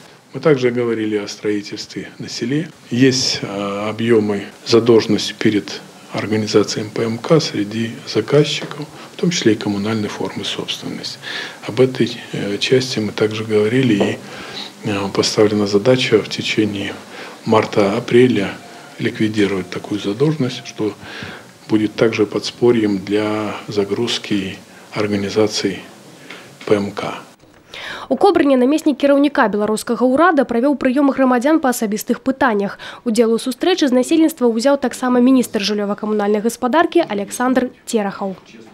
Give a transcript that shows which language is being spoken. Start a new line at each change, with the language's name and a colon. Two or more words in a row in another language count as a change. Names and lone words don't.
Russian: Мы также говорили о строительстве на селе. Есть объемы задолженности перед организациям ПМК среди заказчиков, в том числе и коммунальной формы собственности. Об этой части мы также говорили, и поставлена задача в течение марта-апреля ликвидировать такую задолженность, что будет также подспорьем для загрузки организаций ПМК.
Belarusian: У Кобрыне намеснік кіраўніка беларускага ўрада правёў прыём грамадзян па асабістых пытаннях. Удзел у сустрэчы з насельніцтва ўзяў таксама міністр жыллёва-камунальнай гаспадаркі Александр Терахаў.